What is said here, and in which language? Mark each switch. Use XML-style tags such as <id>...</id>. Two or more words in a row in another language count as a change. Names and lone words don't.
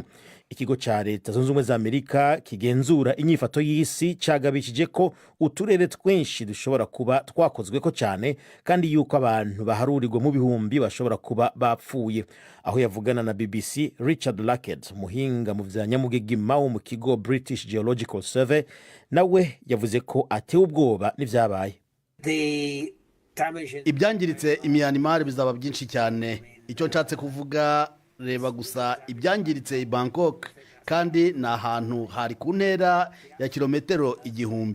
<rn>Ikigo ca Leta Zunze Ubumwe za Amerika kigenzura inyifato y'isi cagabishije ko uturere twinshi dushobora kuba twakozwe ko cyane, kandi yuko abantu baharurirwa mu bihumbi bashobora kuba bapfuye. Aho yavugana na BBC, Richard Lackett, muhinga mu vya nyamugigima wo mu kigo British Geological Survey, nawe yavuze ko atewe ubwoba n'ivyabaye.</rn> <rw>Ibyangiritse Myanmar bizaba byinshi cyane. Icyo nshatse kuvuga, reba gusa ibyangiritse i Bangkok, kandi ni ahantu hari ku ntera ya kilometero 1000.</rw>